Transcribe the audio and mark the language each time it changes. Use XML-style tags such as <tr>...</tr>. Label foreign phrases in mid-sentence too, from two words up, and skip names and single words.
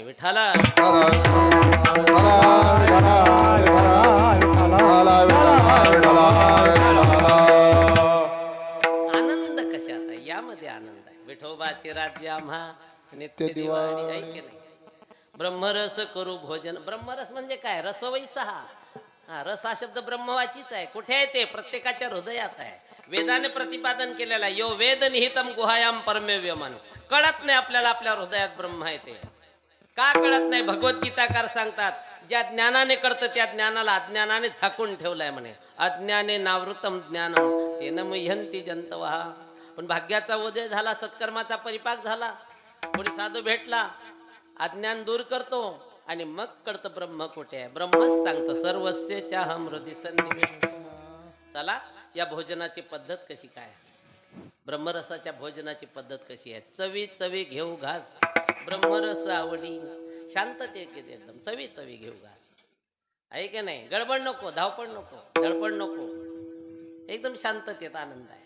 <mr>विठाला आनंद कशात आहे? यामध्ये आनंद आहे. विठोबाचे राज्य आम्हा नित्य दिवाळी, आहे की नाही. ब्रह्मरस करू भोजन. ब्रह्मरस म्हणजे काय? रसवैसा. हा, रस हा शब्द ब्रह्मवाचीच आहे. कुठे आहे ते? प्रत्येकाच्या हृदयात आहे. वेदाने प्रतिपादन केलेला आहे,</mr> <sa>यो वेद निहितम गुहायाम परमेव्यमान.</sa> <mr>कळत नाही आपल्याला आपल्या हृदयात ब्रह्म आहे ते. का कळत नाही? भगवद्गीताकार सांगतात, ज्या ज्ञानाने कळतं त्या ज्ञानाला अज्ञानाने झाकून ठेवलाय म्हणे.</mr> <sa>अज्ञाने नावृतम ज्ञानम तेन मह्यंती जंतवः.</sa> <mr>पण भाग्याचा उदय झाला, सत्कर्माचा परिपाक झाला, कोणी साधू भेटला, अज्ञान दूर करतो आणि मग कळतं ब्रह्म कुठे आहे. ब्रह्मच सांगतं,</mr> <sa>सर्वस्यचाहं हृदि सन्निविष्टः.</sa> <mr>चला, या भोजनाची पद्धत कशी काय? ब्रह्मरसाच्या भोजनाची पद्धत कशी आहे? चवी चवी घेऊ घास ब्रह्मरस आवडी, शांततेत एकदम चवी चवी घेऊ घास. आहे की नाही? गडबड नको, धावपळ नको, धडपड नको, एकदम शांततेत आनंद आहे.</mr>